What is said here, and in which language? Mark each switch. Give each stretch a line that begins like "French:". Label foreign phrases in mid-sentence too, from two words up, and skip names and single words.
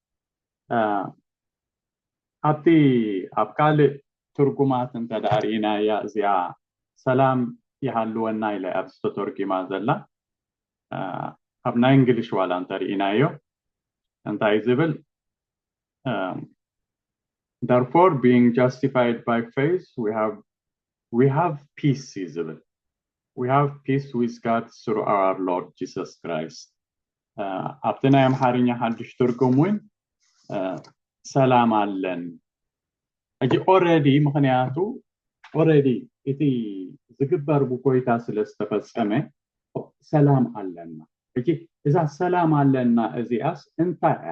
Tigrinya: ኣብ ካልእ ትርጉማት እንተዳርኢና እያ እዚኣ ሰላም ይሃልወና ኢለ ኣብ ዝተተርጊማ ዘላ ኣብ ናይ እንግሊሽ ዋላ እንተርኢናዮ እንታይ ዝብል
English: therefore being justified by faith we have peace ዝብል we have peace with God through our Lord Jesus Christ
Tigrinya: ኣብቲ ናይ ኣምሓርኛ ሓድሽ ትርጉም እውን ሰላም ኣለን እጂ ምክንያቱ እቲ ዝግበር ብጎይታ ስለ ዝተፈጸመ ሰላም ኣለና እጂ እዛ ሰላም ኣለና እዚኣስ እንታይ እያ